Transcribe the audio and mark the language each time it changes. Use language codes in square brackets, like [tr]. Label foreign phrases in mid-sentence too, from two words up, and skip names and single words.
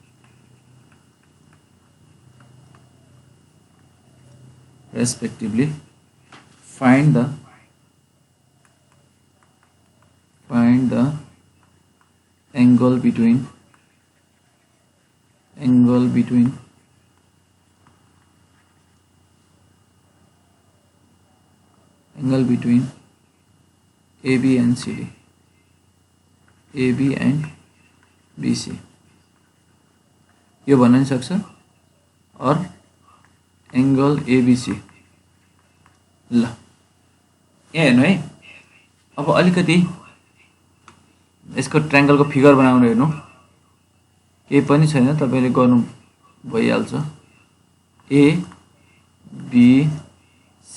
[en] Find the angle between AB and CD, AB and BC. [ne] यो भन्न नि सक्छ और एंगल ABC. ल यहाँ हेर्नु है, अब अलिकति यसको ट्रायंगल को फिगर बनाउनु हेर्नु, केही पनि छैन, तपाईले गर्नु भइहाल्छ. A B C.